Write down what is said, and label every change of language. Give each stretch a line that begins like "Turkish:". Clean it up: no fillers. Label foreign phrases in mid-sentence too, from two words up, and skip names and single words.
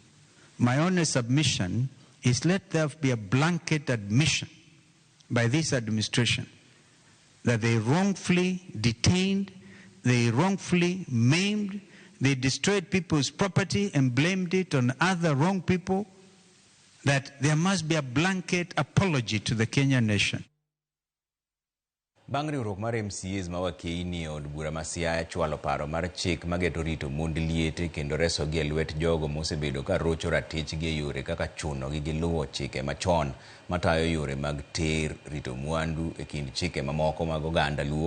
English: My honest submission is let there be a blanket admission by this administration that they wrongfully detained, they wrongfully maimed, they destroyed people's property and blamed it on other wrong people, that there must be a blanket apology to the Kenyan nation.
Luo (Kenya and Tanzania): Bang' riwruok mar MCAs ma wakeini od bura ma Siaya chwalo paro mar chik mageto rito mond liete kendo reso gi lwet jogo mosebedo ka rocho ratich gi yore kaka chuno gi luwo chike machon matayo yore mag ter rito mwandu e kind chike mamoko mag oganda luo.